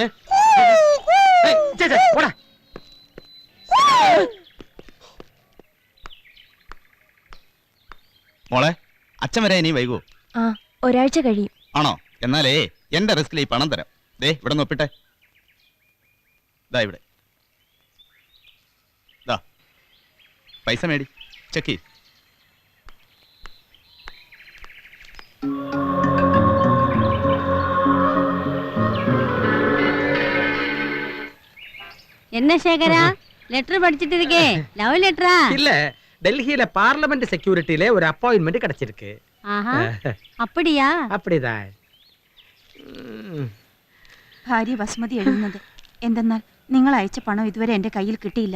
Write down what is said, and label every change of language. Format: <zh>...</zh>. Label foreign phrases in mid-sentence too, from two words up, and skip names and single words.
<ml>മോളെ, അച്ഛൻ വരെ ഇനി വൈകൂ? ഒരാഴ്ച കഴിയും. ആണോ? എന്നാലേ എന്റെ റിസ്കിൽ ഈ പണം തരാം. ദേ ഇവിടെ നോപ്പിട്ടെ. ഇവിടെ പൈസ മേടി, ചെക്ക്.</ml> <ta>என்ன சேகரா, லெட்டர் படிச்சிட்டு இருக்கே?</ta> <en>love letter?</en> <ta>இல்ல, டெல்லியில</ta> <en>parliament security</en> <ta>ஒரு அப்பாயின்மெண்ட் கிடைச்சிருக்கு. அப்படியா? அப்படிதான்.</ta> <ml>ഭാര്യ വസുമതി എഴുതുന്നത് എന്തെന്നാൽ നിങ്ങൾ അയച്ച പണം ഇതുവരെ എന്റെ കയ്യിൽ കിട്ടിയില്ല.</ml>